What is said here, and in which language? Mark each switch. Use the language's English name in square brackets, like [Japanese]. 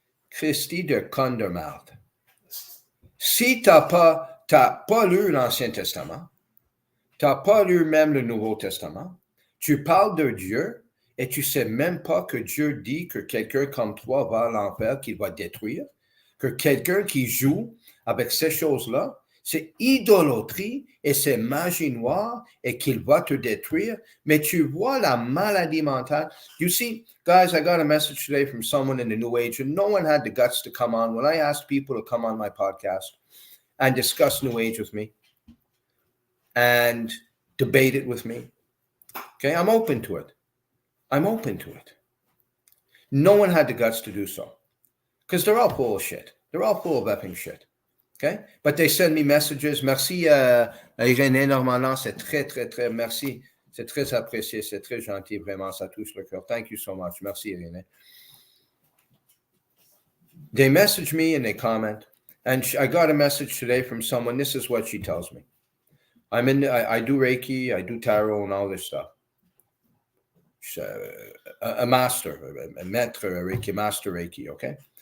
[French] Christi de conne de marde. Si tu n'as pas lu l'Ancien Testament, tu n'as pas lu même le Nouveau Testament, tu parles de Dieu et tu ne sais même pas que Dieu dit que quelqu'un comme toi va à l'enfer, qu'il va détruire, que quelqu'un qui joue avec ces choses-là, c'est idolâtrie et c'est magie noire et qu'il va te détruire. Mais tu vois la maladie mentale. [English] You see, guys, I got a message today from someone in the New Age, and no one had the guts to come on. When I asked people to come on my podcast and discuss New Age with me and debate it with me, okay, I'm open to it. I'm open to it. No one had the guts to do so because they're all full of shit. They're all full of effing shit. Okay? But they send me messages. [French] Merci à Irène Normandin. C'est très, très, très merci. C'est très apprécié. C'est très gentil. Vraiment, ça touche le cœur. [English] Thank you so much. [French] Merci, Irène. [English] They message me and they comment. And I got a message today from someone. This is what she tells me. I do Reiki. I do tarot and all this stuff. A master, a maître Reiki, master Reiki, okay?